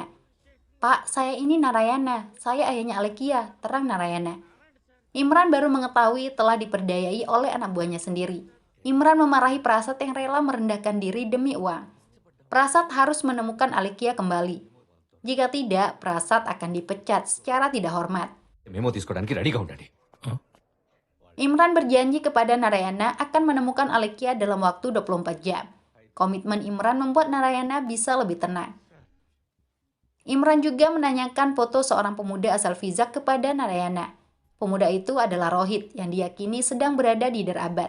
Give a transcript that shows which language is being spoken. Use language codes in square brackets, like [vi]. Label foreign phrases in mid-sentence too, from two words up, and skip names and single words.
[id] "Pak, saya ini Narayana, saya ayahnya Alekia," terang Narayana. Imran baru mengetahui telah diperdayai oleh anak buahnya sendiri. Imran memarahi Prasad yang rela merendahkan diri demi uang. Prasad harus menemukan Alekia kembali. Jika tidak, Prasad akan dipecat secara tidak hormat. [te] మేము తీసుకోవడానికి రెడీగా ఉండండి. [id] Imran berjanji kepada Narayana akan menemukan Alekia dalam waktu 24 jam. Komitmen Imran membuat Narayana bisa lebih tenang. Imran juga menanyakan foto seorang pemuda asal Vizag kepada Narayana. Pemuda itu adalah Rohit yang diyakini sedang berada di Hyderabad.